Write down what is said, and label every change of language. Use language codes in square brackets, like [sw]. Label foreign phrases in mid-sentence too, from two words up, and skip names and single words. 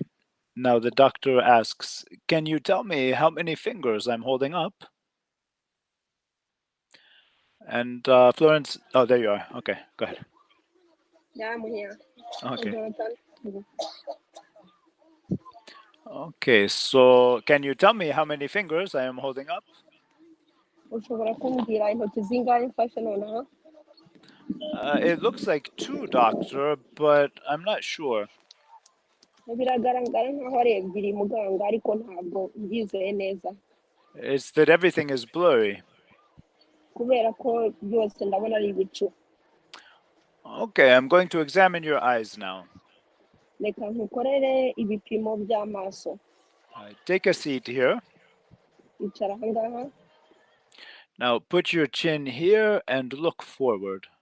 [en] Now the doctor asks, "Can you tell me how many fingers I'm holding up?" And Florence, oh, there you are. Okay, go ahead. Yeah, I'm here. Okay. Jonathan. Okay, so can you tell me how many fingers I am holding up? [rw] Ushobora kumbwira intoki zingahe mfashe nonaha? [en] It looks like 2, doctor, but I'm not sure. [rw] Biragaragara nkaho ari ebyiri muganga ariko ntabwo mbyizeye neza [en] It's that everything is blurry. [rw] kubera ko byose ndabona ari ibicu. [en] Okay, I'm going to examine your eyes now. [rw] Reka nkukorere ibipimo by'amaso. [en] Take a seat here. [rw] Icara aha ngaha. [en] Now put your chin here and look forward.